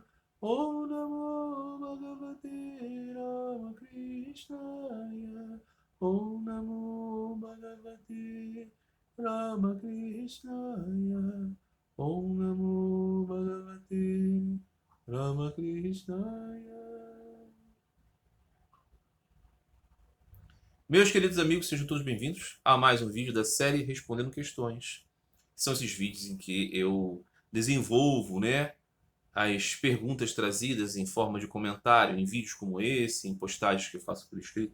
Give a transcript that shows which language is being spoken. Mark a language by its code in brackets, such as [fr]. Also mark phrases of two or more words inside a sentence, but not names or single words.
[sa] Om Namo Bhagavate Ramakrishnaya. Om Namo Bhagavate Ramakrishnaya. Om Namo Bhagavate Ramakrishnaya. [pt] Meus queridos amigos, sejam todos bem-vindos a mais um vídeo da série Respondendo Questões. São esses vídeos em que eu desenvolvo, as perguntas trazidas em forma de comentário em vídeos como esse, em postagens que eu faço por escrito.